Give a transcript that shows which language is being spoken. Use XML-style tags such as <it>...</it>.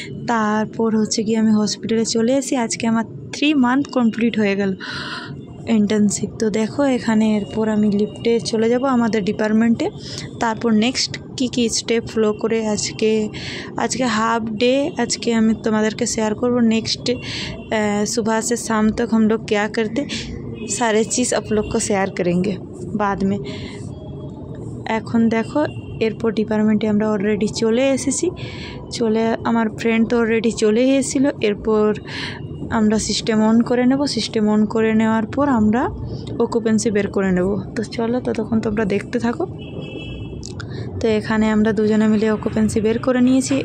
<bn>তারপর হচ্ছে গিয়ে আমি হসপিটালে চলে এসেছি। আজকে আমার 3 মান্থ কমপ্লিট হয়ে গেল ইন্টার্নশিপ। তো দেখো এখানে এরপর আমি লিফটে চলে যাব আমাদের ডিপার্টমেন্টে। তারপর নেক্সট কি স্টেপ ফলো করে আজকে हाफ डे আজকে আমি তোমাদেরকে শেয়ার করব।</bn> <hi>नेक्स्ट सुबह से शाम तक हम लोग क्या करते, सारे चीज़ आप लोग को शेयर करेंगे बाद में।</hi> <bn>এখন দেখো এরপর ডিপার্টমেন্টে আমরা অলরেডি চলে এসেছি। আমার ফ্রেন্ড তো অলরেডি চলে এসেছিলো। এরপর আমরা সিস্টেম অন করে নেব। সিস্টেম অন করে নেওয়ার পর আমরা অকুপেন্সি বের করে নেব। তো চলো ততক্ষণ তোমরা দেখতে থাকো। তো এখানে আমরা দুজনে মিলে অকুপেন্সি বের করে নিয়েছি।</bn>